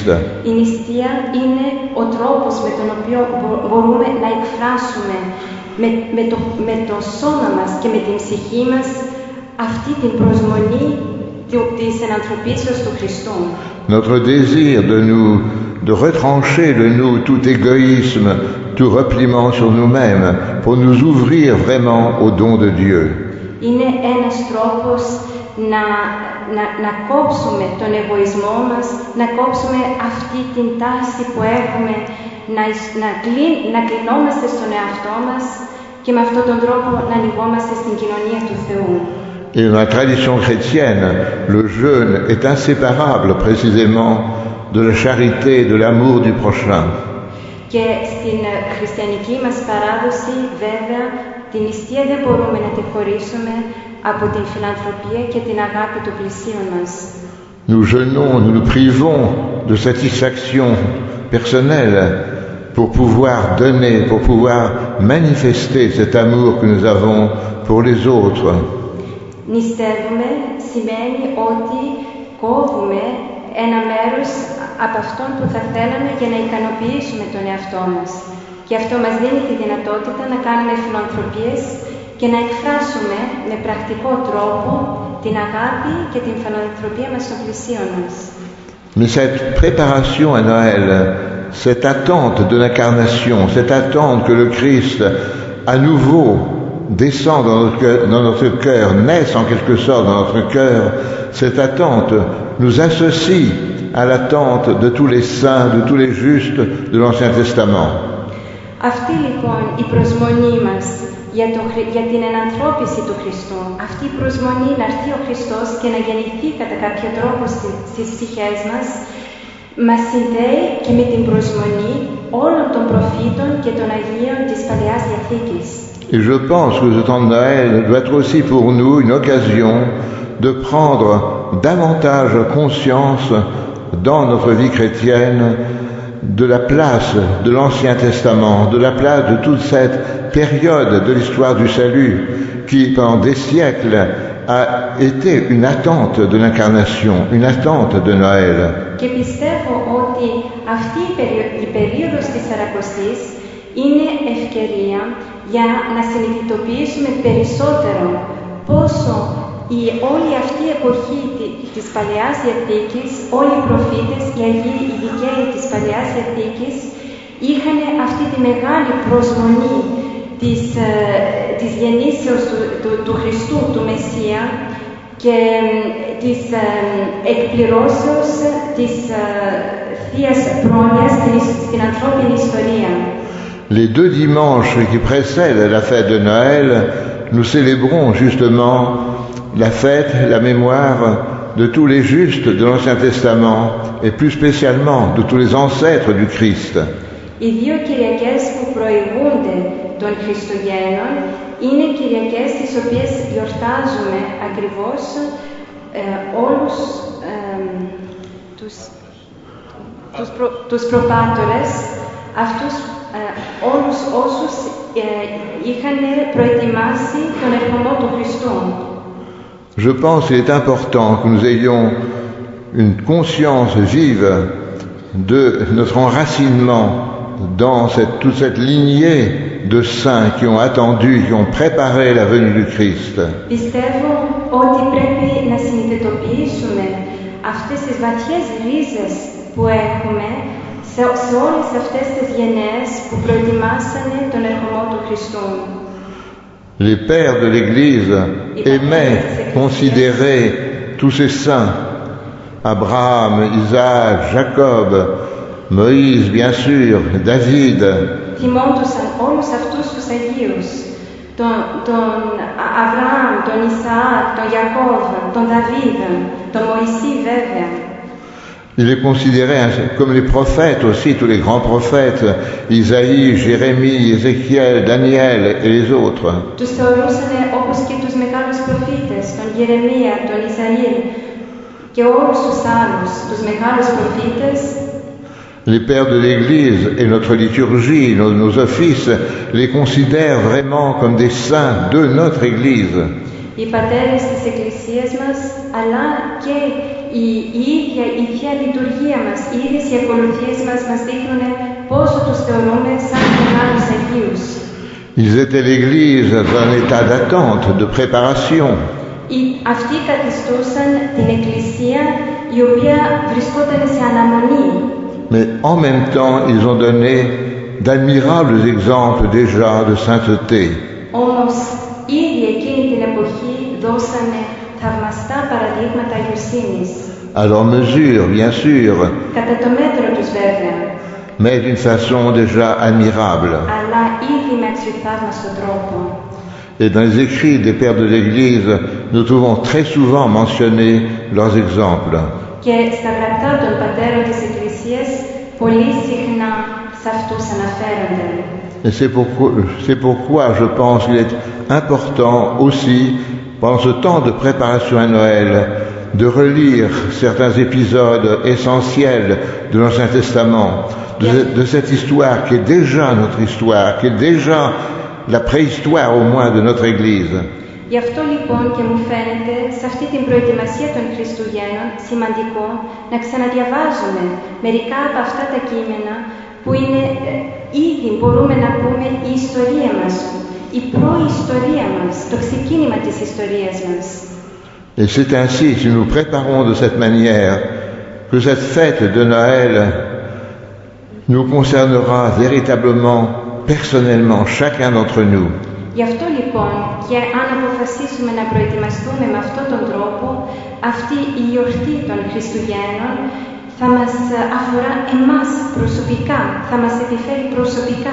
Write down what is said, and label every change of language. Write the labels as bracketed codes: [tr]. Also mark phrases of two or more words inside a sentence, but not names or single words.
[el] Η νηστεία είναι ο τρόπος με τον οποίο μπορούμε να εκφράσουμε με το σώμα μας και με την ψυχή μας αυτή την προσμονή της ενανθρωπίσεως του Χριστού. [fr] Notre désir de retrancher de nous tout égoïsme, tout repliement sur nous-mêmes, pour nous ouvrir vraiment au don de Dieu. [el] Είναι ένας τρόπος να κόψουμε τον εγωισμό μας, να κόψουμε αυτή την τάση που έχουμε, να κλεινόμαστε στον εαυτό μας και με αυτόν τον τρόπο να ανοιγόμαστε στην κοινωνία του Θεού. [fr] Et dans la tradition chrétienne, le jeûne est inséparable précisément de la charité, de l'amour du prochain. [el] Και στην χριστιανική μας παράδοση, βέβαια, την νηστεία δεν μπορούμε να τη χωρίσουμε από την φιλανθρωπία και την αγάπη του πλησίον μας. [fr] Nous jeûnons, nous nous privons de satisfaction personnelle pour pouvoir donner, pour pouvoir manifester cet amour que nous avons pour les autres. [el] Νηστεύουμε σημαίνει ότι κόβουμε ένα μέρος από αυτόν που θα θέλαμε για να ικανοποιήσουμε τον εαυτό μας. Και αυτό μας δίνει τη δυνατότητα να κάνουμε φιλανθρωπίες και να εκφράσουμε με πρακτικό τρόπο την αγάπη και την φιλανθρωπία μας στον πλησίον μας. [fr] Mais cette préparation à Noël, cette attente de l'incarnation, cette attente que le Christ à nouveau descend dans notre cœur, naisse en quelque sorte dans notre cœur, cette attente nous associe à l'attente de tous les saints, de tous les justes de l'Ancien Testament. [el] Αυτή λοιπόν η προσμονή μας για την ενανθρώπιση του Χριστού, αυτή η προσμονή να έρθει ο Χριστός και να γεννηθεί κατά κάποιο τρόπο στις ψυχές μας συνδέει και με την προσμονή όλων των προφήτων και των Αγίων της Παλαιάς Διαθήκης. [fr] Et je pense que ce temps de Noël doit être aussi pour nous une occasion de prendre davantage conscience dans notre vie chrétienne de la place de l'Ancien Testament, de la place de toute cette période de l'histoire du salut qui, pendant des siècles, a été une attente de l'incarnation, une attente de Noël. [el] Και πιστεύω ότι αυτή η περίοδος της Σαρακοστής είναι ευκαιρία για να συνειδητοποιήσουμε περισσότερο πόσο Η όλη αυτή η εποχή της Παλαιάς Διαθήκης, όλοι οι προφήτες, οι Αγίοι, οι δικαίοι της Παλαιάς Διαθήκης, είχαν αυτή τη μεγάλη προσμονή της γεννήσεως του Χριστού, του Μεσσία, και της εκπληρώσεως της Θείας Πρόνοιας στην ανθρώπινη ιστορία. [fr] Les 2 dimanches qui précèdent la fête de Noël, nous célébrons justement la fête, la mémoire de tous les justes de l'Ancien Testament et plus spécialement de tous les ancêtres du Christ. [el] Οι 2 Κυριακές που προηγούνται των Χριστουγέννων είναι Κυριακές τις οποίες γιορτάζουμε ακριβώς όλους τους προπάτορες, αυτούς όλους όσους είχαν προετοιμάσει τον ερχομό του Χριστού. [fr] Je pense qu'il est important que nous ayons une conscience vive de notre enracinement dans toute cette lignée de saints qui ont attendu, qui ont préparé la venue du Christ. [el] Πιστεύω ότι πρέπει να συνειδητοποιήσουμε αυτές τις βαθιές ρίζες που έχουμε σε όλες αυτές τις γενναίες που προετοιμάσανε τον ερχομό του Χριστού. [fr] Les pères de l'Église aimaient considérer tous ces saints, Abraham, Isaac, Jacob, Moïse, bien sûr, David. [el] Θυμόντουσαν όλους αυτούς τους Αγίους, τον Αβραάμ, τον Ισαάκ, τον Ιακώβ, τον Δαβίδ, τον Μωυσή βέβαια. [fr] Il les considérait comme les prophètes aussi, tous les grands prophètes, Isaïe, Jérémie, Ézéchiel, Daniel et les autres. [el] Τους θεωρούσαν όπως και τους μεγάλους προφήτες, τον Γερεμία, τον Ισαήλ και όλους τους άλλους, τους μεγάλους προφήτες. [fr] Les pères de l'Église et notre liturgie, nos offices, les considèrent vraiment comme des saints de notre Église. [el] Οι πατέρες της Εκκλησίας μας, αλλά και η Θεία Λειτουργία μας, οι ίδιες οι ακολουθίες μας μας δείχνουν πόσο τους θεωρούμε σαν μεγάλους Αγίους. [fr] Ils étaient l'Église dans un état d'attente, de préparation. [el] Αυτοί καθιστούσαν την Εκκλησία η οποία βρισκόταν σε αναμονή. [fr] Mais en même temps, ils ont donné d'admirables exemples déjà de sainteté. [el] Όμως, ήδη εκείνη την εποχή δώσανε θαυμαστά παραδείγματα αγιοσύνης. [fr] À leur mesure, bien sûr, [el] Κατά το μέτρο τους βέβαια, [fr] mais d'une façon déjà admirable. [el] αλλά ήδη με αξιοθαύμαστο τρόπο. [fr] Et dans les écrits des pères de l'Église, nous trouvons très souvent mentionnés leurs exemples. [el] Και στα γραπτά των πατέρων της Εκκλησίας, πολύ συχνά σε αυτούς αναφέρονται. [fr] Et c'est pourquoi je pense qu'il est important aussi, pendant ce temps de préparation à Noël, de relire certains épisodes essentiels de l'Ancien Testament, de cette histoire qui est déjà notre histoire, qui est déjà la préhistoire au moins de notre Église. [el] Γι' αυτό λοιπόν και μου φαίνεται σε αυτή την προετοιμασία των Χριστουγέννων σημαντικό να ξαναδιαβάζουμε μερικά από αυτά τα κείμενα που είναι ήδη μπορούμε να πούμε η ιστορία μας, η προϊστορία μας, το ξεκίνημα της ιστορίας μας. [fr] Et c'est ainsi, si nous préparons de cette manière, que cette fête de Noël nous concernera véritablement, personnellement, chacun d'entre nous. [el] Γι' αυτό λοιπόν και αν αποφασίσουμε να προετοιμαστούμε με αυτόν τον τρόπο, αυτή η γιορτή των Χριστουγέννων θα μας αφορά εμάς προσωπικά, θα μας επιφέρει προσωπικά.